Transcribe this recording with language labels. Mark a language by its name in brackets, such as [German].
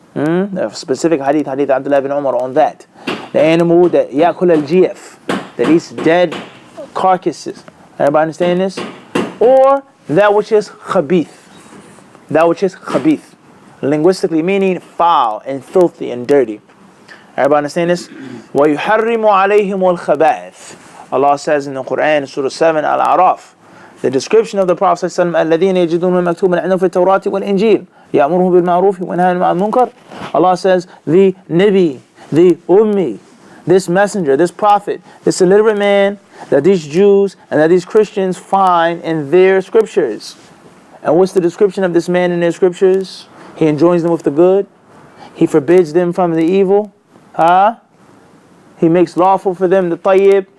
[English] The specific hadith Abdullah ibn Umar on that. The animal that [Arabic] yakul al-jiyaf, [English] that eats dead carcasses. Everybody understand this? Or that which is khabith. That which is khabith. Linguistically meaning foul and filthy and dirty. Everybody understand this? [Arabic] وَيُحَرِّمُ عَلَيْهِمُ الْخَبَائِثِ. [English] Allah says in the Quran, Surah 7, Al-A'raf, the description of the Prophet ﷺ, [Arabic] الَّذِينَ يَجِدُونَ مَكْتُوبًا عِندَهُمْ فِي التَّوْرَاةِ وَالْإِنْجِيلِ يَأْمُرُهُمْ بِالْمَعْرُوفِ وَيَنْهَاهُمْ عَنِ الْمُنكَرِ. [English] Allah says, the Nabi, the Ummi, this messenger, this prophet, this illiterate man that these Jews and that these Christians find in their scriptures. And what's the description of this man in their scriptures? He enjoins them with the good. He forbids them from the evil. He makes lawful for them the tayyib.